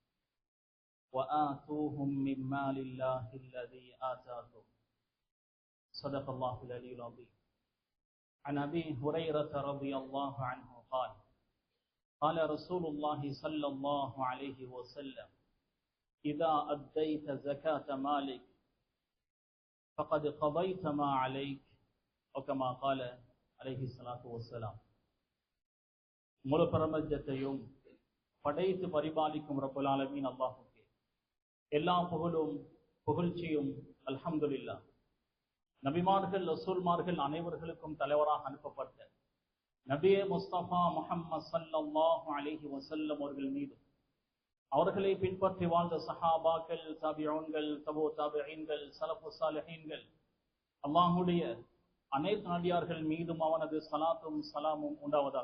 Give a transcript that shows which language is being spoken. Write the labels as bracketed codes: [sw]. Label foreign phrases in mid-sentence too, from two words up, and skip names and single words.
[ar] وآتوهم من مال الله الذي آتاكم صدق الله العلي العظيم عن أبي هريرة رضي الله عنه قال قال رسول الله صلى الله عليه وسلم إذا أديت زكاة مالك فقد قضيت ما عليك أو كما قال عليه الصلاة والسلام. [ta] முழு பிரபஞ்சத்தையும் படைத்து பரிபாலிக்கும் [ar] رب العالمين [ta] அல்லாஹ்வுக்கே எல்லா புகழும் புகழ்ச்சியும் அல்ஹம்துலில்லாஹ். நபிமார்கள் ரசூல்மார்கள் அனைவர்களுக்கும் தலைவராக அனுப்பப்பட்ட நபியே முஸ்தபா முஹம்மது [ar] صلى الله عليه وسلم [ta] அவர்கள் மீது, அவர்களை பின்பற்றி வாழ்ந்த சஹாபாக்கள், தாபிஊன்கள், தபூ தாபிஈன்கள், [ar] سلف صالحين, [ta] அல்லாஹ்வுடைய அனைத்து நபியார்கள் மீதும் அவனது ஸலாத்தும் ஸலாமும் உண்டாவதாக.